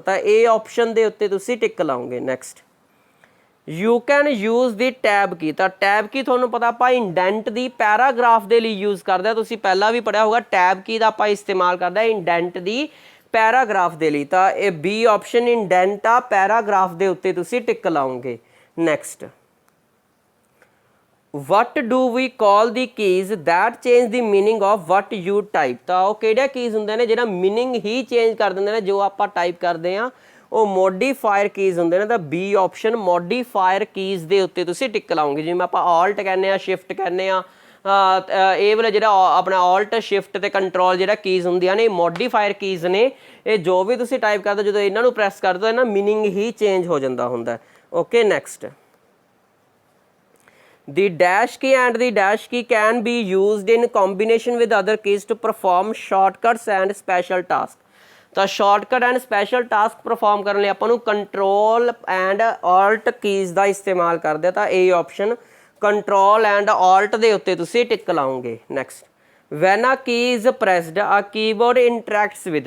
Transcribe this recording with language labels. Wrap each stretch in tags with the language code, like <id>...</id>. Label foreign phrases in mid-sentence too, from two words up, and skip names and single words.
<pa>ਤਾਂ ਇਹ ਆਪਸ਼ਨ ਦੇ ਉੱਤੇ ਤੁਸੀਂ ਟਿਕ ਲਾਓਗੇ।</pa> <en>next you can use the tab key.</en> <pa>ਤਾਂ</pa> <en>tab key</en> <pa>ਤੁਹਾਨੂੰ ਪਤਾ ਆਪਾਂ</pa> <en>indent the paragraph</en> <pa>ਦੇ ਲਈ ਯੂਜ਼ ਕਰਦੇ ਹਾਂ, ਤੁਸੀਂ ਪਹਿਲਾਂ ਵੀ ਪੜ੍ਹਿਆ ਹੋਊਗਾ</pa> <en>tab key</en> <pa>ਦਾ ਆਪਾਂ ਇਸਤੇਮਾਲ ਕਰਦੇ ਹਾਂ</pa> <en>indent the paragraph</en> <pa>ਦੇ ਲਈ। ਤਾਂ ਇਹ</pa> <en>B option indent a paragraph</en> <pa>ਦੇ ਉੱਤੇ ਤੁਸੀਂ ਟਿਕ ਲਾਓਗੇ।</pa> <en>ਨੈਕਸਟ what do we call the keys that change the meaning of what you type।</en> <pa>ਤਾਂ ਉਹ ਕਿਹੜੇ ਕੀਜ਼ ਹੁੰਦੇ ਨੇ ਜਿਹੜਾ ਮੀਨਿੰਗ ਹੀ ਚੇਂਜ ਕਰ ਦਿੰਦੇ ਨੇ ਜੋ ਆਪਾਂ ਟਾਈਪ ਕਰਦੇ ਹਾਂ, ਉਹ</pa> <en>modifier keys</en> <pa>ਹੁੰਦੇ ਨੇ। ਤਾਂ</pa> <en>B option modifier keys</en> <pa>ਦੇ ਉੱਤੇ ਤੁਸੀਂ ਟਿਕ ਲਾਓਗੇ। ਜਿਵੇਂ ਆਪਾਂ ਆਲਟ ਕਹਿੰਦੇ ਆ, ਸ਼ਿਫਟ ਕਹਿੰਦੇ ਆ, ਇਹ ਵਾਲਾ ਜਿਹੜਾ ਆਪਣਾ</pa> <en>Alt Shift</en> <pa>ਤੇ ਕੰਟਰੋਲ ਜਿਹੜਾ ਕੀਜ਼ ਹੁੰਦੀਆਂ ਨੇ ਇਹ</pa> <en>modifier keys</en> <pa>ਨੇ। ਇਹ ਜੋ ਵੀ ਤੁਸੀਂ ਟਾਈਪ ਕਰਦੇ ਜਦੋਂ ਇਹਨਾਂ ਨੂੰ ਪ੍ਰੈਸ ਕਰ ਦਿਓ ਇਹਨਾਂ ਮੀਨਿੰਗ ਹੀ ਚੇਂਜ ਹੋ ਜਾਂਦਾ ਹੁੰਦਾ।</pa> <en>okay next the dash key and the dash key can be used in combination with other keys to perform shortcuts and special tasks।</en> <pa>ਤਾਂ</pa> <en>shortcut and special task perform</en> <pa>ਕਰਨ ਲਈ ਆਪਾਂ ਨੂੰ</pa> <en>control and Alt keys</en> <pa>ਦਾ ਇਸਤੇਮਾਲ ਕਰਦੇ ਆ। ਤਾਂ ਇਹ ਆਪਸ਼ਨ</pa> <en>control and Alt</en> <pa>ਦੇ ਉੱਤੇ ਤੁਸੀਂ ਟਿਕ ਲਾਓਗੇ।</pa> <en>next when a key is pressed a keyboard interacts with.</en>